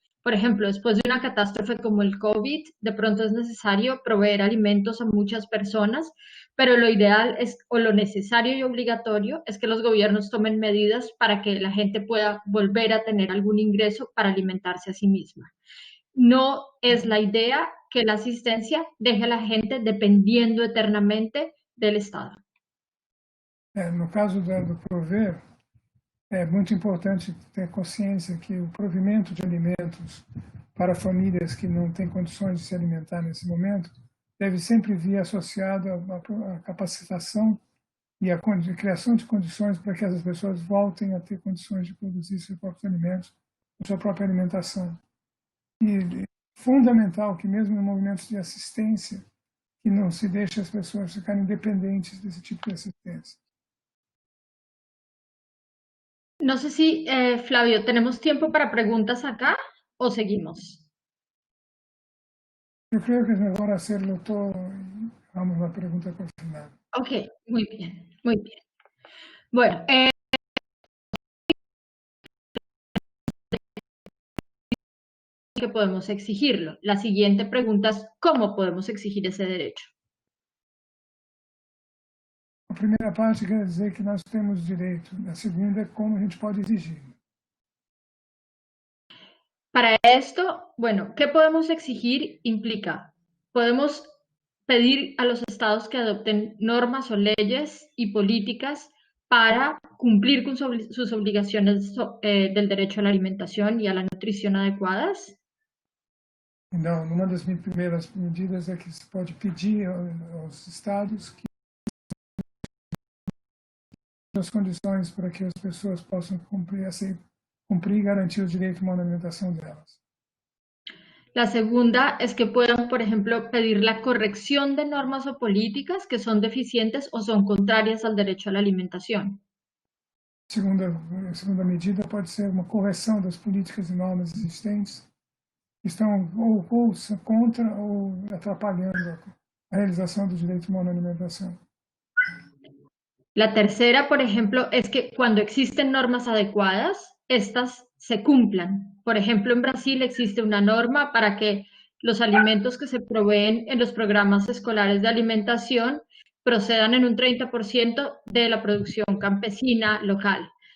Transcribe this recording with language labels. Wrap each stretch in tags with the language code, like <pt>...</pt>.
<es>Por ejemplo, después de una catástrofe como el COVID, de pronto es necesario proveer alimentos a muchas personas, pero lo ideal es, o lo necesario y obligatorio, es que los gobiernos tomen medidas para que la gente pueda volver a tener algún ingreso para alimentarse a sí misma. No es la idea que la asistencia deje a la gente dependiendo eternamente del Estado.</es> <pt>No caso do prover, é muito importante ter consciência que o provimento de alimentos para famílias que não têm condições de se alimentar nesse momento deve sempre vir associado à capacitação e à criação de condições para que essas pessoas voltem a ter condições de produzir seus próprios alimentos, sua própria alimentação. E é fundamental que mesmo em movimentos de assistência, que não se deixe as pessoas ficarem dependentes desse tipo de assistência.</pt> <es>No sé si, Flavio, ¿tenemos tiempo para preguntas acá o seguimos?</es> <pt>Eu creio que é melhor</pt> <es>hacerlo todo y vamos a la pregunta por final. Ok, muy bien, muy bien. Bueno, que podemos exigirlo. La siguiente pregunta es, ¿cómo podemos exigir ese derecho?</es> <pt>A primeira parte quer dizer que nós temos direito. A segunda é como a gente pode exigir.</pt> <es>Para esto, bueno, ¿qué podemos exigir? Implica, podemos pedir a los estados que adopten normas o leyes y políticas para cumplir con sus obligaciones del derecho a la alimentación y a la nutrición adecuadas.</es> <pt>Então, uma das minhas primeiras medidas é que se pode pedir aos estados que as condições para que as pessoas possam cumprir e garantir o direito a uma alimentação delas.</pt> <es>La segunda es que puedan, por ejemplo, pedir la corrección de normas o políticas que son deficientes o son contrarias al derecho a la alimentación.</es> <pt>A segunda medida pode ser uma correção das políticas e normas existentes que estão ou contra ou atrapalhando a realização do direito humano à alimentação.</pt> <es>La tercera, por ejemplo, es que cuando existen normas adecuadas, estas se cumplan. Por ejemplo, en Brasil existe una norma para que los alimentos que se proveen en los programas escolares de alimentación procedan en un 30% de la producción campesina local.</es>